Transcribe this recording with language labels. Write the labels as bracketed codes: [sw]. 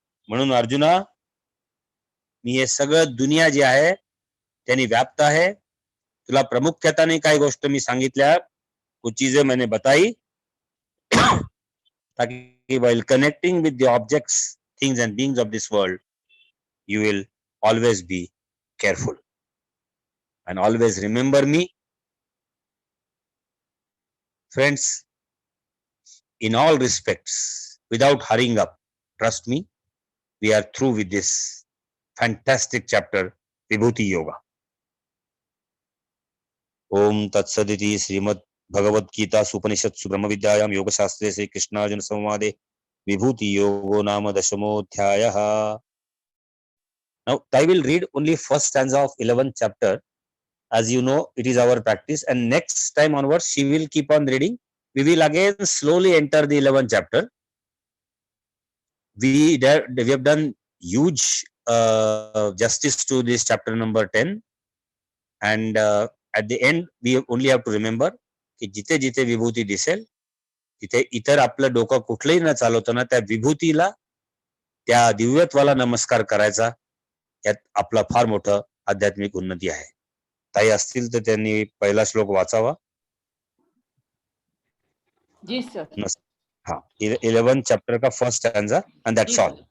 [mr] म्हणून अर्जुना, मी हे सगळं दुनिया जी आहे त्यांनी व्याप्त आहे, तुला प्रामुख्याने काही गोष्ट मी सांगितल्या, [hi] कुछ चीजें मैंने बताई, ताकि [en] while connecting with the objects, things and beings of this world, you will always be careful and always remember me. Friends, in all respects, without hurrying up, trust me, we are through with this fantastic chapter, Vibhuti Yoga. [sa] Om Tat Saditi Srimad Bhagavad Gita Supanishadsu Brahma Vidyayam Yoga Shastre Sri Krishna Arjuna Samvade Vibhuti Yogo Nama Dashamodhyayaha. [en] Now, I will read only first stanza of 11th chapter. As you know, it is our practice, and next time onwards, she will keep on reading. We will again slowly enter the 11th chapter. We have done huge justice to this chapter number 10, and at the end, we only have to remember [mr] की जिथे जिथे विभूती दिसेल तिथे इतर आपलं डोकं कुठलंही न चालवताना त्या विभूतीला, त्या दिव्यत्वाला नमस्कार करायचा, यात आपला फार मोठं आध्यात्मिक उन्नती आहे। ताई असतील तर त्यांनी पहिला श्लोक वाचावा। जी सर। [hi] हाँ, [en] 11th chapter का first stanza, and that's all.